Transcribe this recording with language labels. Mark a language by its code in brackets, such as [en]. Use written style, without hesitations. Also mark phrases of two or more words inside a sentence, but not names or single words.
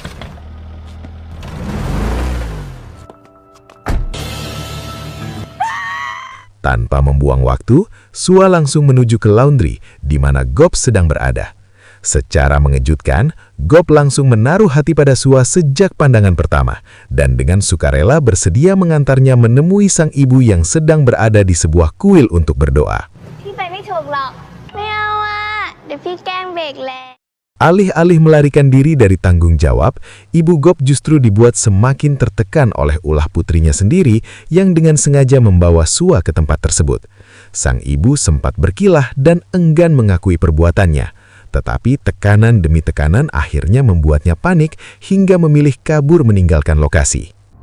[id] Tanpa membuang waktu, Sua langsung menuju ke laundry di mana Gop sedang berada. Secara mengejutkan, Gop langsung menaruh hati pada Sua sejak pandangan pertama dan dengan sukarela bersedia mengantarnya menemui sang ibu yang sedang berada di sebuah kuil untuk berdoa. [th] พี่ไปไม่ถูกหรอกไม่เอาอ่ะเดี๋ยวพี่แกล้งเบรกแรง [id] Alih-alih melarikan diri dari tanggung jawab, Ibu Gop justru dibuat semakin tertekan oleh ulah putrinya sendiri yang dengan sengaja membawa Sua ke tempat tersebut. Sang ibu sempat berkilah dan enggan mengakui perbuatannya. Tetapi tekanan demi tekanan akhirnya membuatnya panik hingga memilih kabur meninggalkan lokasi.